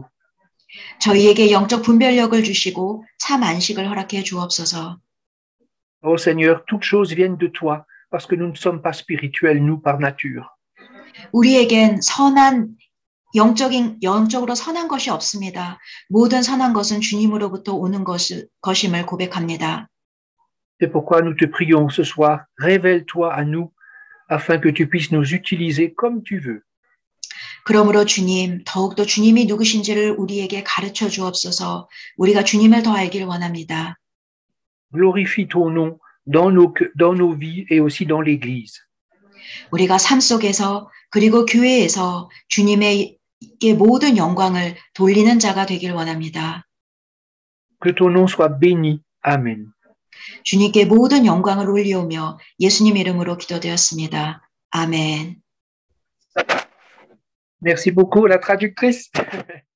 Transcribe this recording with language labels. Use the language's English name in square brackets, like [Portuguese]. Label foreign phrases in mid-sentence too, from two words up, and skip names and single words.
[Korean] 저희에게 영적 분별력을 주시고 참 안식을 허락해 주옵소서. [French] Oh Seigneur, toutes choses viennent de toi, parce que nous ne sommes pas spirituels, nous, par nature. [Korean] 우리에겐 영적으로 선한 것이 없습니다. 모든 선한 것은 주님으로부터 오는 것임을 고백합니다. [French] C'est pourquoi nous te prions ce soir, révèle-toi à nous, afin que tu puisses nous utiliser comme tu veux. [Korean] 그러므로 주님, 더욱더 주님이 누구신지를 우리에게 가르쳐 주옵소서. 우리가 주님을 더 알길 원합니다. [French] Glorifie ton nom dans nos vies et aussi dans l'Église. [Korean] 우리가 삶 속에서 그리고 교회에서 주님에게 모든 영광을 돌리는 자가 되길 원합니다. [French] Que ton nom soit béni. Amen. [Korean] 주님께 모든 영광을 올리오며 예수님 이름으로 기도되었습니다. 아멘. [French] Merci beaucoup, la traductrice.